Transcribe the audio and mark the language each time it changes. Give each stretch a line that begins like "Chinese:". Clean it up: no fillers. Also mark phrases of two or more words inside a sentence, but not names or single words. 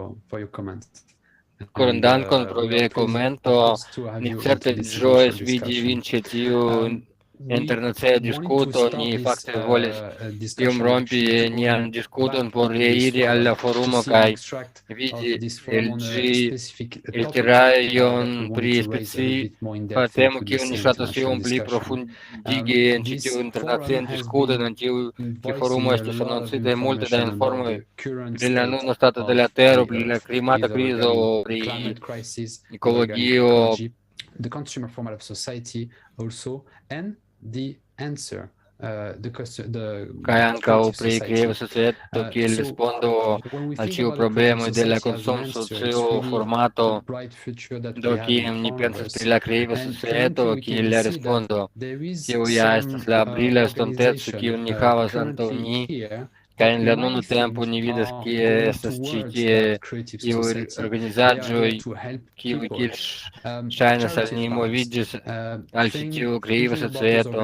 Esperanto: Koran dankon pro via komento, ni certe ĝojas vidi vin ĉe tiu internacia diskuto, ni fakte volis iom rompi nian diskuton por reiri al la forumo kaj vidi el ĝi eltiraĵon pri specifa temo, kiun ni ŝatas iom pli profundigi en ĉi tiu internacian diskuton. En tiu forumo estas anoncitaj multe da informoj pri la nuna stato de la tero, pri la klimata krizo, pri ekologio,
English: the consumer format of society also, and the answer,
Esperanto: kaj ankaŭ pri kreiva societo kiel respondo al ĉiu problemoj de la konsumsocio formato. Do kiam ni pensas pri la kreiva societo kiel la respondo, tio ja estas la brila estonteco kiun ni havas antaŭ ni, kaj en la nuna tempo ni vidas kie estas ĉi tie iuj organizaĵoj kiuj kiel ŝajnas al ni moviĝis al ĉi tiu kreiva societo.